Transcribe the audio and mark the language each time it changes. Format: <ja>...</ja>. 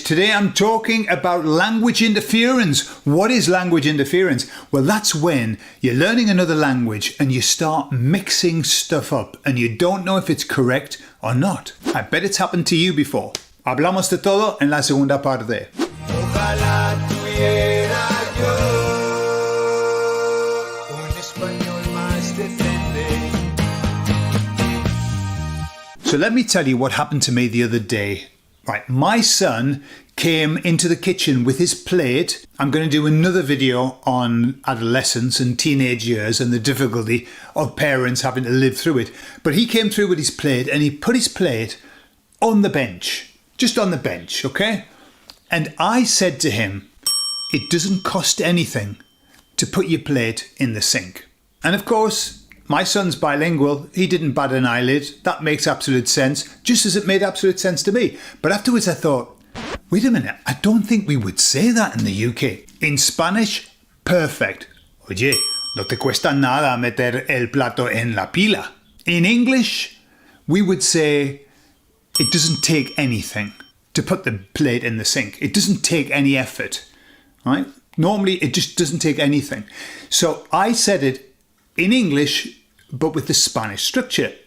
<en>Today I'm talking about language interference. What is language interference? Well, that's when you're learning another language and you start mixing stuff up and you don't know if it's correct or not. I bet it's happened to you before.</en> <es>Hablamos de todo en la segunda parte. Ojalá tuviera yo un español más decente.</es> <en>So let me tell you what happened to me the other day. Right, my son came into the kitchen with his plate. I'm going to do another video on adolescence and teenage years and the difficulty of parents having to live through it. But he came through with his plate and he put his plate on the bench, just on the bench, okay? And I said to him, it doesn't cost anything to put your plate in the sink. And of course, my son's bilingual. He didn't bat an eyelid. That makes absolute sense, just as it made absolute sense to me. But afterwards I thought, wait a minute, I don't think we would say that in the UK. In Spanish, perfect.</en> <es>Oye, no te cuesta nada meter el plato en la pila.</es> <en>In English, we would say, it doesn't take anything to put the plate in the sink. It doesn't take any effort, right? Normally, it just doesn't take anything. So I said it in English, but with the Spanish structure.</en>